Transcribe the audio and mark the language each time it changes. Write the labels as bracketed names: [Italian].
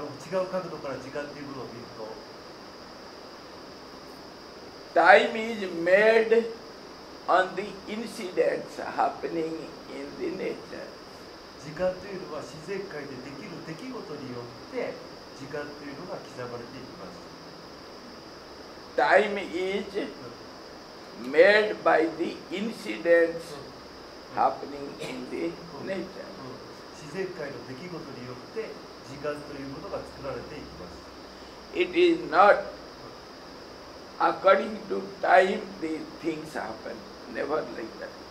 [Japanese] 違う角度から時間というものを見ると、 [English] time is made on the incidents happening in the nature. [Japanese] 時間というのは自然界でできる出来事によって時間というのが刻まれていきます。 [English] Time is made by the incidents happening in the nature. [Japanese] 自然界の出来事によって時間というものが作られていきます。 [English] It is not according to time the things happen. Never like that.